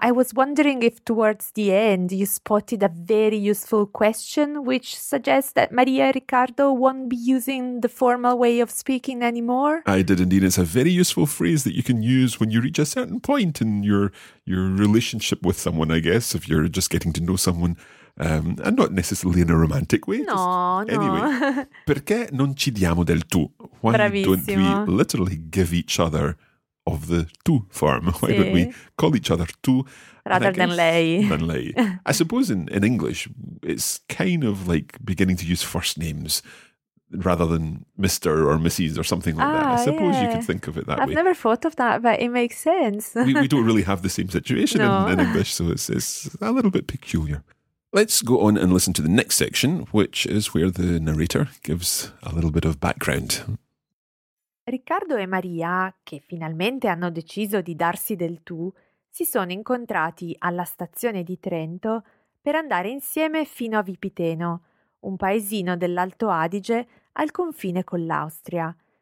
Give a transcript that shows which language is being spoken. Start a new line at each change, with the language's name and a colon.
English: I was wondering if towards the end you spotted a very useful question which suggests that Maria e Riccardo won't be using the formal way of speaking anymore. I did indeed. It's a very useful phrase that you can use when you reach a certain point in your relationship with someone, I guess, if you're just getting to know someone, and not necessarily in a romantic way. No, just, anyway,
Italian: perché non ci diamo del tu?
English: Why don't we literally give each other of the tu form? Why don't we call each other tu? Rather than lei. Than lei. I suppose in English, it's kind of like beginning to use first names rather than Mr. or Mrs. or something like that. I suppose you could think of it that way. I've never thought of that, but it makes sense. We don't really have the same situation in English, so it's a little bit peculiar. Let's go on and listen to the next section, which is where the narrator gives a little bit of background.
Italian: Riccardo e Maria, che finalmente hanno deciso di darsi del tu, si sono incontrati alla stazione di Trento per andare insieme fino a Vipiteno, un paesino dell'Alto Adige al confine con l'Austria.